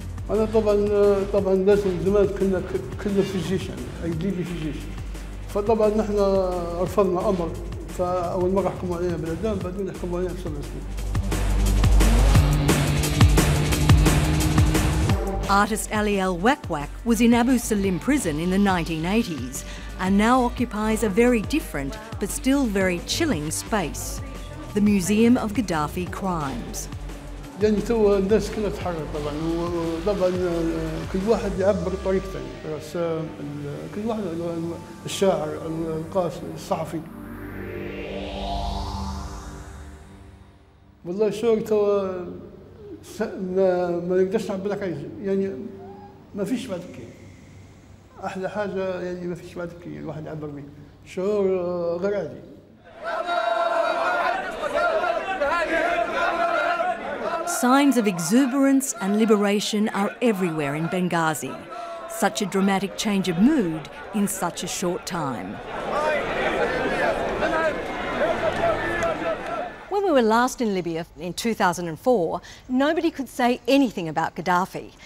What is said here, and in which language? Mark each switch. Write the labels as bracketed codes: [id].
[ar] أنا طبعا لازم زمان كنا في الجيش، يعني أجدادي في الجيش، فطبعا نحن رفضنا أمر، فأول مرة حكموا علينا بالإعدام، بعدين حكموا علينا ب7 سنين. [en] Artist Ali El Wakwak was in Abu Salim prison in the 1980s and now occupies a very different but still very chilling space, the Museum of Gaddafi Crimes. [ar] يعني تو الناس كلها تتحرك طبعا، وطبعا كل واحد يعبر بطريقته، الرسام، كل واحد، الشاعر، القاسي، الصحفي. والله الشعور تو ما نقدرش نعبر لك يعني ما فيش بعد كي احلى حاجه يعني ما فيش بعد كي الواحد يعبر بيه شعور غير عادي. [en] Signs of exuberance and liberation are everywhere in Benghazi. Such a dramatic change of mood in such a short time. When we were last in Libya in 2004, nobody could say anything about Gaddafi.